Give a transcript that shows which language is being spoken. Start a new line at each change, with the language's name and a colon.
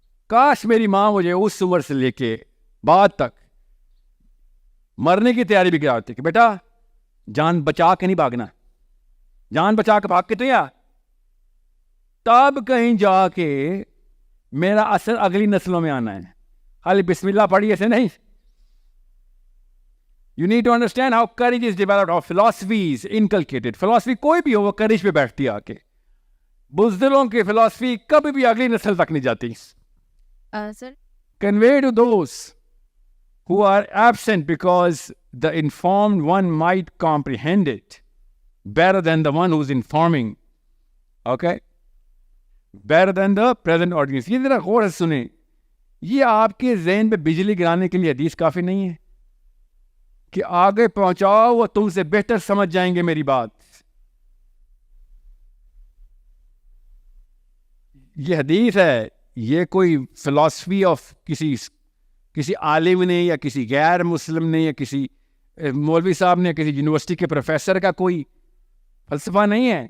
Urdu: کاش میری ماں مجھے اس عمر سے لے کے بعد تک مرنے کی تیاری بھی کراتی کہ بیٹا جان بچا کے نہیں بھاگنا، جان بچا کے بھاگ کے تو یا تب کہیں جا کے میرا اثر اگلی نسلوں میں آنا ہے. خالی بسم اللہ پڑھیے سے نہیں.
English: You need to understand how courage is developed, how philosophy is inculcated.
Urdu: Philosophy کوئی بھی ہو وہ courage پہ بیٹھتی ہے آ کے. بزدلوں کی philosophy کبھی بھی اگلی نسل تک نہیں جاتی. سر
English: Convey to those who are absent because the informed one might comprehend it better than the one who's informing. Okay? Better than the present audience.
Urdu: یہ ذرا غور سے سنیں. یہ آپ کے ذہن پہ بجلی گرانے کے لیے حدیث کافی نہیں ہے کہ آگے پہنچاؤ وہ تم سے بہتر سمجھ جائیں گے میری بات. یہ حدیث ہے، یہ کوئی فلسفی آف کسی عالم نے یا کسی غیر مسلم نے یا کسی مولوی صاحب نے یا کسی یونیورسٹی کے پروفیسر کا کوئی فلسفہ نہیں ہے.